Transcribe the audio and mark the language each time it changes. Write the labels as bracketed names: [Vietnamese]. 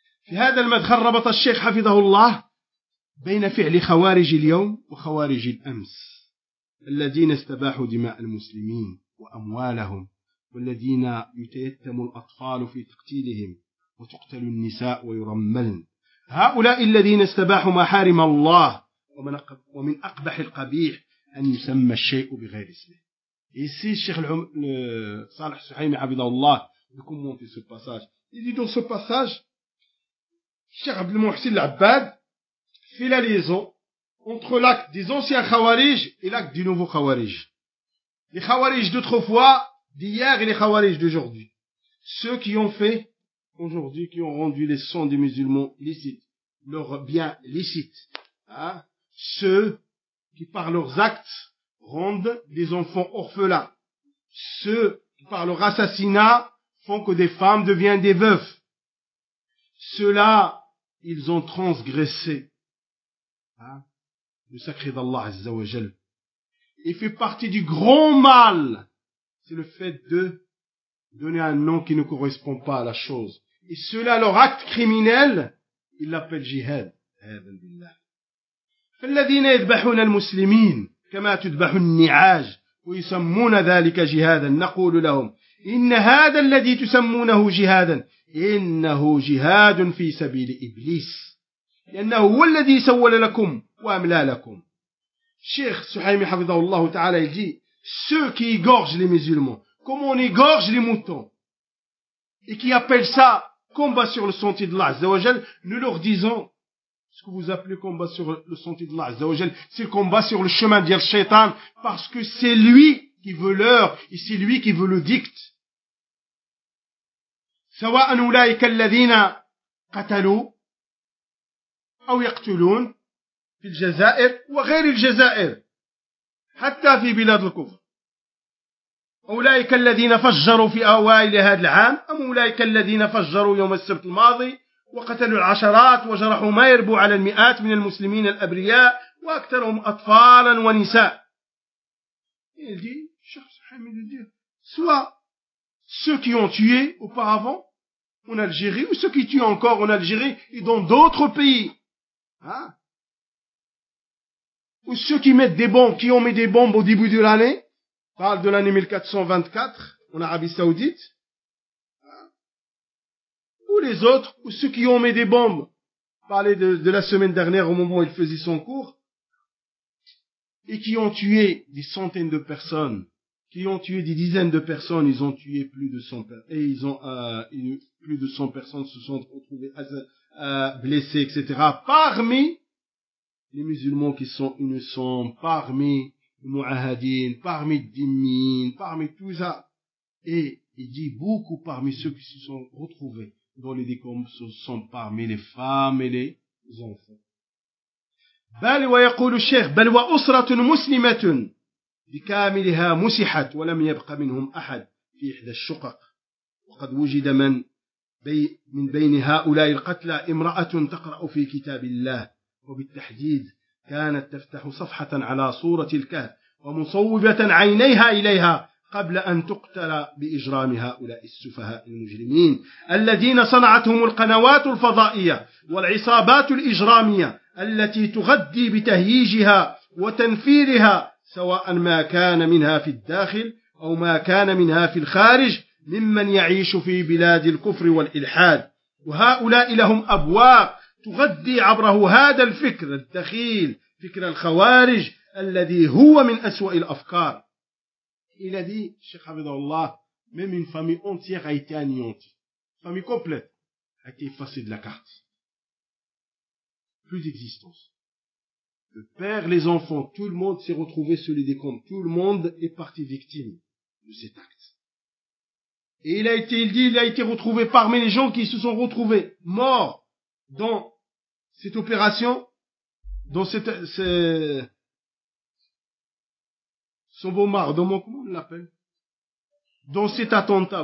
[Arabic] في هذا المدخل ربط الشيخ حفظه الله بين فعل خوارج اليوم وخوارج الأمس الذين استباحوا دماء المسلمين وأموالهم والذين يتيتم الأطفال في تقتيلهم وتقتل النساء ويرملن هؤلاء الذين استباحوا ما حارم الله ومن أقبح القبيح أن يسمى الشيء بغير اسمه. [French] Ici, Cheikh Salih Suhaimi Abidallah, il commente ce passage. Il dit dans ce passage, Cheikh Abdel Mohsin Al-Abbad fait la liaison entre l'acte des anciens Khawarij et l'acte du nouveau Khawarij. Les Khawarij d'autrefois, d'hier, et les Khawarij d'aujourd'hui. Ceux qui ont fait, aujourd'hui, qui ont rendu les sangs des musulmans licites, leurs biens licites. Ceux qui, par leurs actes, rendent des enfants orphelins. Ceux qui, par leur assassinat, font que des femmes deviennent des veuves. Ceux-là, ils ont transgressé le sacré d'Allah Azza wa Jal. Il fait partie du grand mal. C'est le fait de donner un nom qui ne correspond pas à la chose. Et ceux-là, leur acte criminel, ils l'appellent jihad. [Arabic] فَالَّذِينَ يَذْبَحُونَ الْمُسْلِمِينَ كما تذبح النعاج ويسمون ذلك جهادا نقول لهم إن هذا الذي تسمونه جهادا إنه جهاد في سبيل إبليس لأنه هو الذي سول لكم وأملا لكم. شيخ سحيمي حفظه الله تعالى يجي [French] ceux qui égorgent les musulmans comme on égorge les moutons et qui appellent ça combat sur le sentier de Allah Azza wa Jal, nous leur disons: ce que vous appelez combat sur le sentier de Allah Azza wa Jal, c'est le combat sur le chemin d'Yal Shaitan, parce que c'est lui qui veut l'heure, et c'est lui qui veut le dicte. [Arabic] سَوَاءً أُولَٰئِكَ الَّذِينَ قَتَلُوا أَوْ يَقْتُلُونَ فِي الْجَزَائِرِ وَغَيْرِ الْجَزَائِرِ حَتَّى فِي بِلَادِ الْكُفْرِ أولئك الذين فجروا في أوائل هذا العام، أم أولئك الذين فجروا يوم السبت الماضي وقتلوا العشرات وجرحوا ما يربو على المئات من المسلمين الأبرياء وأكثرهم أطفالا ونساء؟ [French] Il dit, Cheikh Sahamid dit, soit ceux qui ont tué auparavant en Algérie, ou ceux qui tuent encore en Algérie et dans d'autres pays, hein? Ou ceux qui mettent des bombes, qui ont mis des bombes au début de l'année, parle de l'année 1424 en Arabie Saoudite, hein? Ou les autres, ou ceux qui ont mis des bombes, parlez de la semaine dernière au moment où il faisait son cours, et qui ont tué des centaines de personnes, qui ont tué des dizaines de personnes, ils ont tué plus de 100 personnes, et ils ont plus de 100 personnes se sont retrouvées blessées, etc. Parmi les musulmans qui sont innocents, parmi les mu'ahadines, parmi les dhimmines, parmi tout ça. Et il dit beaucoup parmi ceux qui se sont retrouvés dans les décombres, ce sont parmi les femmes et les enfants. [Arabic] بل ويقول الشيخ بل وأسرة مسلمة بكاملها مسحت ولم يبق منهم أحد في إحدى الشقق وقد وجد من بين هؤلاء القتلى امرأة تقرأ في كتاب الله وبالتحديد كانت تفتح صفحة على صورة الكهف ومصوبة عينيها إليها قبل أن تقتل بإجرام هؤلاء السفهاء المجرمين الذين صنعتهم القنوات الفضائية والعصابات الإجرامية التي تغذي بتهييجها وتنفيرها سواء ما كان منها في الداخل أو ما كان منها في الخارج ممن يعيش في بلاد الكفر والإلحاد وهؤلاء لهم أبواب تغذي عبره هذا الفكر الدخيل فكر الخوارج الذي هو من أسوأ الأفكار إلى ذي الشيخ حفظه الله [French] même une famille entière a été anéantie, famille complète a été effacée de la carte. Plus d'existence. Le père, les enfants, tout le monde s'est retrouvé sur les décombres. Tout le monde est parti victime de cet acte. Et il a été retrouvé parmi les gens qui se sont retrouvés morts dans cette opération, dans ce bombardement, comment on l'appelle? Dans cet attentat.